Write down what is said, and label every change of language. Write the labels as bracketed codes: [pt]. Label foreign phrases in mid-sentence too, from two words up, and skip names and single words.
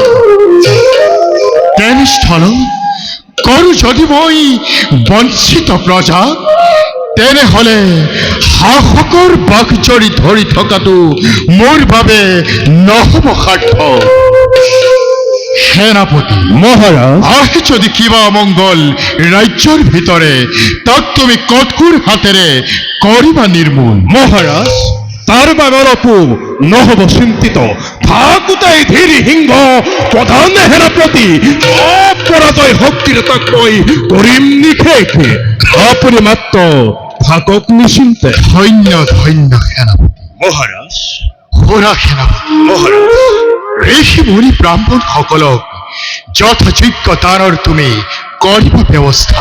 [as] তেনেস্থলত কৰো যদি মই বঞ্চিত প্ৰজা, তেনেহলে শাসকৰ বাকজৰি ধৰি থকাটো মোৰ বাবে নহব সাৰ্থক। সেনাপতি মহারাজ আহে যদি কিবা অমঙ্গল ৰাজ্যৰ ভিতৰে, তাক তুমি কঠোৰ হাতেৰে কৰিবা নিৰ্মূল। মহারাজ তার বাবারপু নহব চিন্তিত, থাকুতাই ধীর সিংহ প্রধান সেনাপতি অপরাজয় শক্তির তাক মই কৰিম নিশেষ। আপুনি মাত্ৰ থাকক নিশ্চিন্তে। ধন্য ধন্য সেনাপতি। মহারাজ সুৰা সেনাপতি মহারাজ ঋষি মুনি ব্ৰাহ্মণ সকলক যথাযোগ্য দানৰ তুমি কৰিবা ব্যৱস্থা।